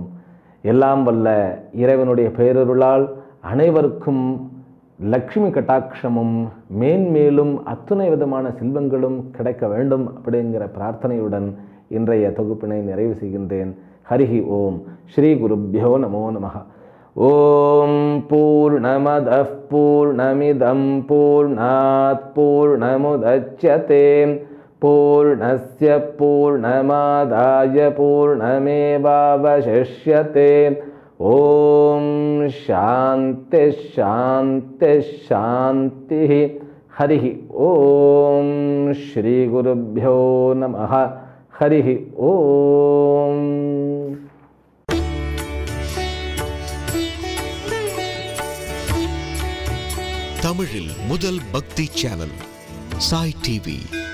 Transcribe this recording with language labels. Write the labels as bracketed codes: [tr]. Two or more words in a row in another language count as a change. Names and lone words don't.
[ta] எல்லாம் வல்ல இறைவனுடைய பேரருளால் அனைவருக்கும் லக்ஷ்மி கட்டாட்சமும் மேன்மேலும் அத்துணை விதமான செல்வங்களும் கிடைக்க வேண்டும் அப்படிங்கிற பிரார்த்தனையுடன் இன்றைய தொகுப்பினை நிறைவு செய்கின்றேன். [sa] हरिः ओम्। श्री गुरुभ्यो नमो नमः। ओम् पूर्णमदः पूर्णमिदं पूर्णात् पूर्णमुदच्यते पूर्णस्य पूर्णमादाय पूर्णमेवावशिष्यते. ओम् शान्तिः शान्तिः शान्तिः. हरिः ओम्। श्री गुरुभ्यो नमः. हरिः ओम्. [ta] தமிழில் முதல் பக்தி சேனல் சாய் டிவி.